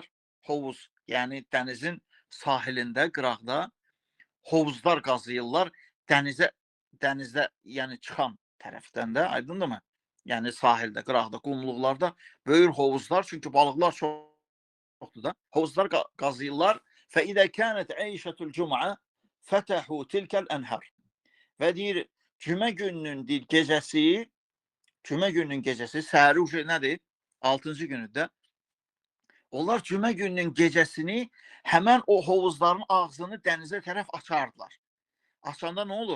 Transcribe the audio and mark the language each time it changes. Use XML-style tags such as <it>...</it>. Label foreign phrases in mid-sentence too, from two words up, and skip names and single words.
<az>Hovuz, yəni dənizin sahilində, qıraqda hovuzlar qazıyırlar. Dənizdə, yəni çıxan tərəfdən də, aydındırmı? Yəni sahildə, qıraqda, qumluqlarda böyük hovuzlar, çünki balıqlar çoxdur da. Hovuzlar qazıyırlar.</az> <ar>فَإِذَا كَانَتْ عَيْشَةُ الْجُمْعَةِ فَتَحُوا تِلْكَ الْأَنْهَرِ.</ar> <az>Və deyir, cümə gününün gecəsi, səhəri uşaq nədir? 6-cı günüdə. Onlar cümə gününün gecəsini həmən o hovuzların ağzını dənizə tərəf açardılar. Açanda nə olur?</az>